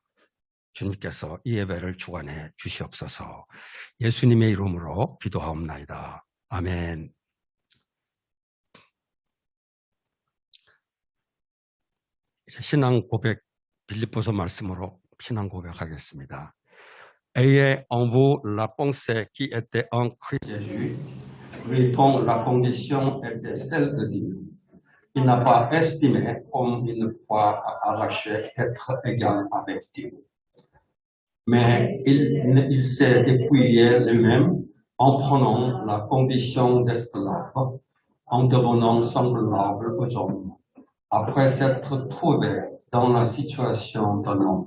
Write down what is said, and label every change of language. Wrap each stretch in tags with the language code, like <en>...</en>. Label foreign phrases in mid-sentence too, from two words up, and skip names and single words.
<ko>주님께서 이 예배를 주관해 주시옵소서. 예수님의 이름으로 기도하옵나이다. 아멘. 이제 신앙 고백, 빌립보서 말씀으로 신앙 고백하겠습니다.</ko> <fr>Ayez en vous la pensée qui était en Christ Jésus, lui dont la condition était celle de Dieu. Il n'a pas estimé comme une proie à arracher être égal avec Dieu. Mais il s'est dépouillé lui-même en prenant la condition d'esclave, en devenant semblable aux hommes, après s'être trouvé dans la situation d'un homme.</fr>